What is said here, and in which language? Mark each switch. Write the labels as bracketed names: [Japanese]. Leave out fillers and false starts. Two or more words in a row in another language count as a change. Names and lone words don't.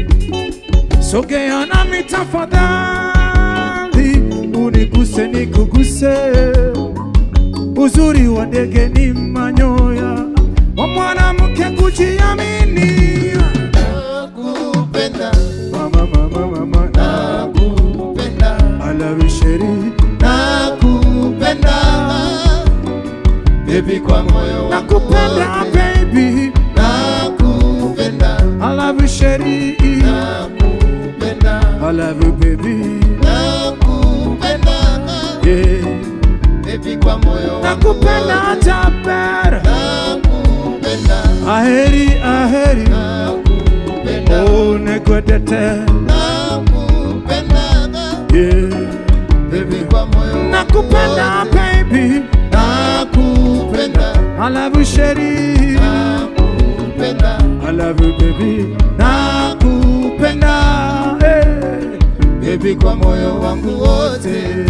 [Swahili] Sogea nami tafadhali, uniguse nikuguse. Uzuri wa ndege ni manyoya, wa mwanamke kujiamini. Nakupenda, Mama, mama, mama, nakupenda, [English] I love you sheri. [Swahili] nakupenda, baby kwa moyo wangu nakupenda wote. baby, Nakupenda, [English] I love you sheri, [Swahili] nakupenda, [English] I love you baby, [Swahili] nakupenda, yeah. baby kwa moyo wangu Nakupenda wote. tapera, Nakupenda, aheri aheri, nakupenda, oh nekwedete, nakupenda, yeah. baby kwa moyo wangu Nakupenda wote. baby, Nakupenda, [English] I love you sheri, [Swahili] nakupenda, [English] I love you baby, [Swahili] nakupenda, hey. baby kwa moyo wangu wote.